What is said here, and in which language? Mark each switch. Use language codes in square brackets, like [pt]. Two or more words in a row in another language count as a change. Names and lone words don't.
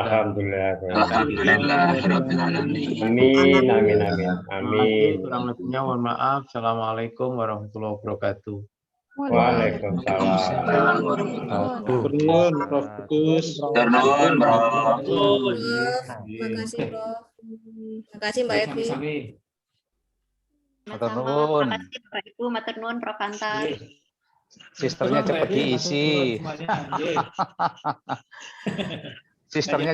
[id] Alhamdulillah. Amin, amin, amin. Amin. Kurang lebihnya mohon maaf. [ar] السلام عليكم ورحمة الله وبركاته. [id] Waalaikumsalam. Turun, Prof. Gugus. Terima kasih, Prof. Terima kasih, Mbak Evi. [jv] Matur nuwun. [id] Terima kasih Bapak Ibu, [jv] matur nuwun Prof. Anta. [id] Sisternya cepat diisi. Sisternya